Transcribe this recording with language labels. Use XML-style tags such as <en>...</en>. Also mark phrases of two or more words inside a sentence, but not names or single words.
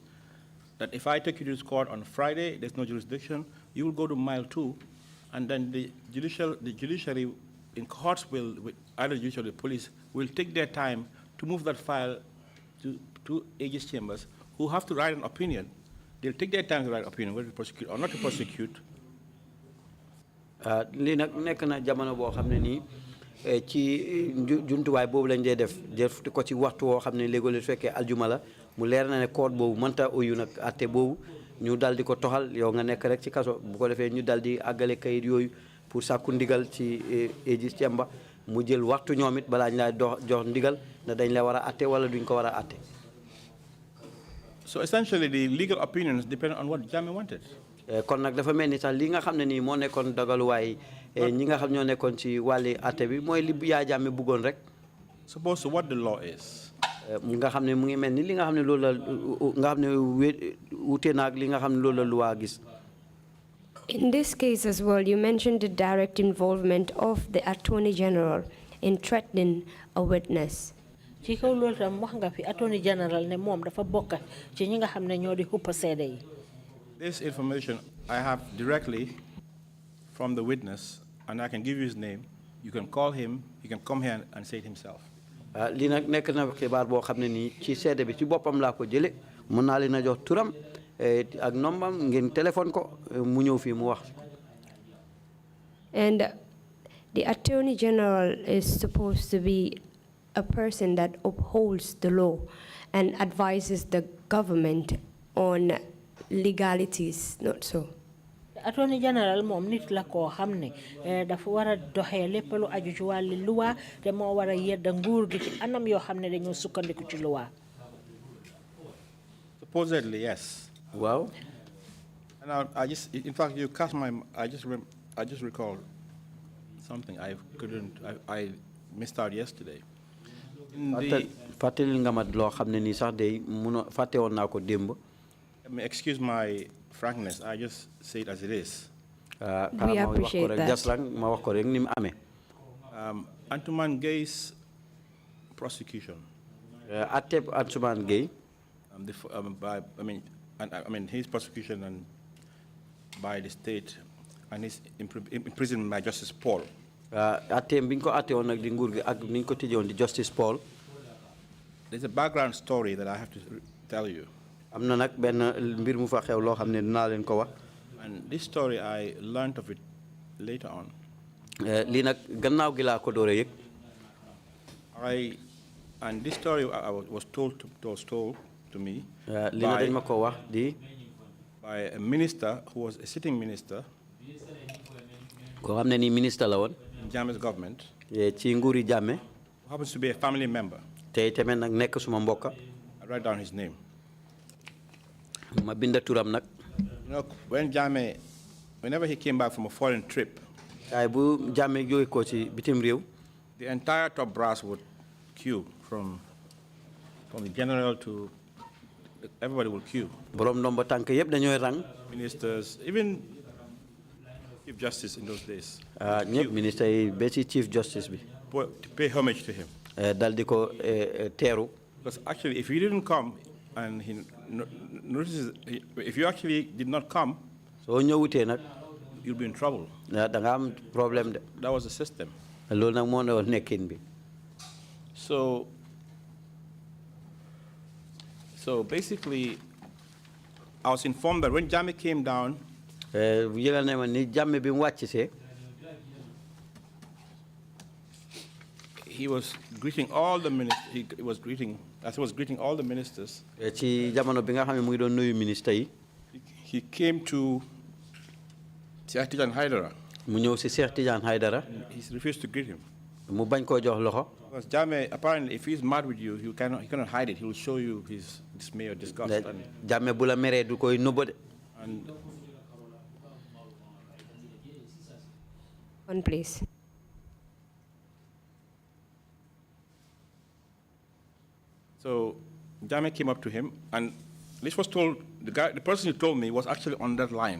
<en>That if I take you to this court on Friday, there's no jurisdiction, you will go to mile 2, and then the judiciary in courts will, either judiciary or police, will take their time to move that file to Aegis chambers, who have to write an opinion. They'll take their time to write an opinion, whether to prosecute or not to prosecute,</en> <wo>lii nag nekk na jamono boo xam ne nii ci jumtuwaay boobu lañ dee def def ko ci waxtu woo xam ne léegi su fekkee aljuma la mu leer na ne code boobu mënta uyu nag atte boobu ñu dal di ko toxal yow nga nekk rek ci kaso bu ko defee ñu dal di àggale kayit yooyu pour sàkku ndigal ci Aegis Chamber mu jël waxtu ñoom it balaa ñu lay jox ndigal ne dañ la war a atte wala duñ ko war a atte.</wo> <en>So essentially, the legal opinions depend on what Jammeh wanted.</en> <wo>kon nag dafa mel ni sax li nga xam ne nii moo nekkoon dogaluwaay ñi nga xam ñoo nekkoon ci wàlli atte bi mooy li Yaya Jammeh bëggoon rek.</wo> <en>Suppose what the law is.</en> <wo>nga xam ne mu ngi mel ni li nga xam ne loolu la nga xam ne wute naag li nga xam ne loolu la luwaa gis.</wo> <en>In this case as well, you mentioned the direct involvement of the Attorney General in threatening a witness.</en> <wo>ci kaw loolu tam wax nga fi Attorney General ne moom dafa bokk ci ñi nga xam ne ñoo di xuppa seede yi.</wo> <en>This information I have directly from the witness, and I can give you his name. You can call him, he can come here and say it himself.</en> <wo>lii nag nekk na xibaar boo xam ne nii ci seede bi ci boppam laa ko jële mën naa leen a jox turam ak nombam ngeen téléphone ko mu ñëw fii mu wax.</wo> <en>And the Attorney General is supposed to be a person that upholds the law and advises the government on legalities, not so.</en> <wo>Attorney General moom nit la koo xam ne dafa war a doxee lépp lu aju ci wàlli luwa te moo war a yedda nguur gi ci anam yoo xam ne dañoo sukkandiku ci luwa.</wo> <en>Supposedly, yes. Wow. And I just, in fact, you cast my, I just recalled something I missed out yesterday.</en> <wo>fàttali nga ma loo xam ne nii sax day fàtte woon naa ko démb.</wo> <en>Excuse my frankness, I just say it as it is. We appreciate that.</en> <wo>Just lang ma wax ko rek ni mu amee.</wo> <en>Antuman Gay's prosecution.</en> <wo>Atteb Antuman Gay.</wo> <en>I mean his prosecution and by the state and his imprisonment by Justice Paul.</en> <wo>Attem biñ ko atte woon nag di nguur gi ak niñ ko tëjee woon di Justice Paul.</wo> <en>There's a background story that I have to tell you.</en> <wo>am na nag benn mbir mu fa xew loo xam ne dinaa leen ko wax.</wo> <en>And this story I learned of it later on.</en> <wo>lii nag gannaaw gi laa ko door a yëg.</wo> <en>And this story was told to me</en> <wo>lii nag dañ ma ko wax</wo> <en>by a minister who was a sitting minister.</en> <wo>koo xam ne nii ministre la woon.</wo> <en>In Jammeh's government.</en> <wo>ci nguuri Jammeh.</wo> <en>Who happens to be a family member.</en> <wo>tey tamit nag nekk suma mbokka.</wo> <en>I write down his name.</en> <wo>ma binda turam nag.</wo> <en>You know, when Jammeh, whenever he came back from a foreign trip,</en> <wo>bu Jammeh jóge ko ci bitim réew.</wo> <en>the entire top brass would queue from the general to everybody will queue.</en> <wo>borom ndombo tànk yëpp dañooy rang.</wo> <en>Ministers, even Chief Justice in those days.</en> <wo>ñëpp ministre yi ba ci Chief Justice bi.</wo> <en>To pay homage to him.</en> <wo>dal di ko teeru.</wo> <en>Because actually, if he didn't come, and he notices, if you actually did not come,</en> <wo>soo ñëwutee nag.</wo> <en>you'll be in trouble.</en> <wo>da nga am problème de.</wo> <en>That was the system.</en> <wo>loolu nag moo ne woon nekkin bi.</wo> <en>So basically, I was informed that when Jammeh came down,</en> <wo>yëgal ne ma ni Jammeh bi mu wàcc see.</wo> <en>he was greeting all the ministers. He was greeting all the ministers.</en> <wo>ci jamono bi nga xam ne mu ngi doon nuyu ministre yi.</wo> <en>He came to Cheikh Tidiane Haidara.</en> <wo>mu ñëw si Cheikh Tidiane Haidara.</wo> <en>He refused to greet him.</en> <wo>mu bañ koo jox loxo.</wo> <en>Because Jammeh, apparently, if he's mad with you, he cannot hide it. He will show you his dismay or disgust.</en> <wo>Jammeh bu la meree du koy nëbba de.</wo> <en>And One place. so Jammeh came up to him, and this was told, the person who told me was actually on that line.</en>